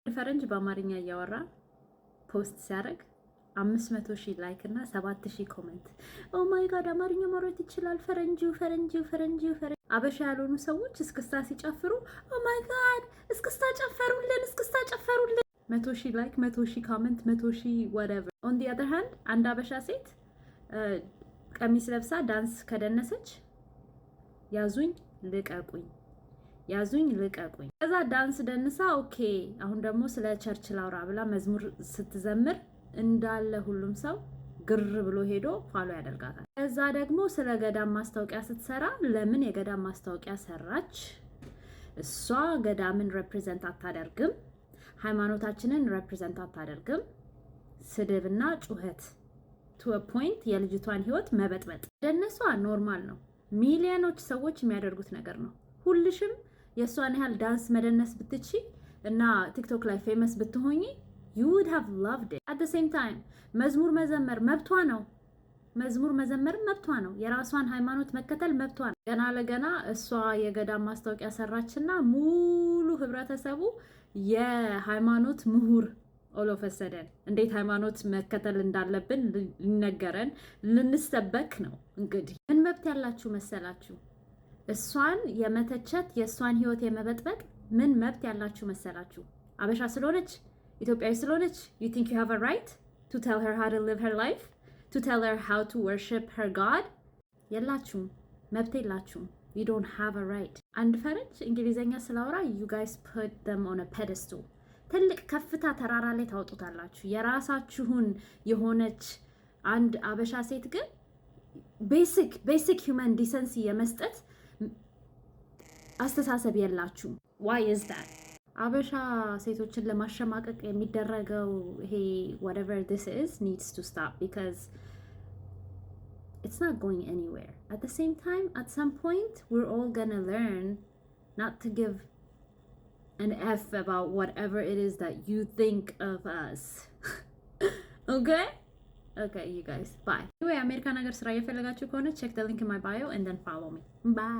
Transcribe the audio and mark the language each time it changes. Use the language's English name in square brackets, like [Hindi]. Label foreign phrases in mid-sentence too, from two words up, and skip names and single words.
[Amharic] ፈረንጅ በአማርኛ እያወራ ፖስት ሲያደርግ 500,000 ላይክ እና 7,000 ኮሜንት። [English] oh my God [Amharic] አማርኛ ማውራት ይችላል ፈረንጁ። አበሻ ያልሆኑ ሰዎች እስክስታ ሲጨፍሩ [English] oh my God [Amharic] እስክስታ ጨፈሩልን 100,000 ላይክ 100,000 ኮሜንት 100,000 whatever. [English] on the other hand [Amharic] አንድ አበሻ ሴት ቀሚስ ለብሳ ዳንስ ከደነሰች ያዙኝ ልቀቁኝ። ከዛ ዳንስ ደንሳ ኦኬ አሁን ደግሞ ስለ ቸርች ላውራ ብላ መዝሙር ስትዘምር እንዳለ ሁሉም ሰው ግር ብሎ ሄዶ ፋሎ ያደርጋታል። ከዛ ደግሞ ስለ ገዳም ማስታወቂያ ስትሰራ ለምን የገዳም ማስታወቂያ ሰራች? እሷ ገዳምን ሪፕሬዘንት አታደርግም፣ ሃይማኖታችንን ሪፕሬዘንት አታደርግም። ስድብና ጩኸት [English] to a point [Amharic] የልጅቷን ህይወት መበጥበጥ ደነሷ ኖርማል ነው። ሚሊዮኖች ሰዎች የሚያደርጉት ነገር ነው። ሁልሽም የሷን ያህል ዳንስ መደነስ ብትቺ እና ቲክቶክ ላይ ፌመስ ብትሆኚ [English] you would have loved it. at the same time [Amharic] መዝሙር መዘመር መብቷ ነው። የራሷን ሃይማኖት መከተል መብቷ ነው። ገና ለገና እሷ የገዳም ማስታወቂያ ሰራችና ሙሉ ህብረተሰቡ የሃይማኖት ምሁር ኦሎፈሰደን እንዴት ሃይማኖት መከተል እንዳለብን ሊነገረን ልንሰበክ ነው። እንግዲህ ምን መብት ያላችሁ መሰላችሁ? እሷን የመተቸት የእሷን ህይወት የመበጥበጥ ምን መብት ያላችሁ መሰላችሁ? አበሻ ስለሆነች ኢትዮጵያዊ ስለሆነች [English] you think you have a right to tell her how to live her life, to tell her how to worship her God? [Amharic] የላችሁም፣ መብት የላችሁም። [English] you don't have a right. [Amharic] አንድ ፈረንጅ እንግሊዘኛ ስላወራ [English] you guys put them on a pedestal. [Amharic] ትልቅ ከፍታ ተራራ ላይ ታወጡታላችሁ። የራሳችሁን የሆነች አንድ አበሻ ሴት ግን [English] basic human decency [Amharic] የመስጠት አስተሳሰብ የላችሁም። [English] why is that? [Amharic] አበሻ ሴቶችን ለማሸማቀቅ የሚደረገው ይሄ [English] whatever this is needs to stop because it's not going anywhere. At the same time, at some point we're all gonna learn not to give an F about whatever it is that you think of us. Okay you guys, bye. Anyway, [Amharic] አሜሪካ ነገር ስራ እየፈለጋችሁ ከሆነ [English] check the link in my bio and then follow me. Bye.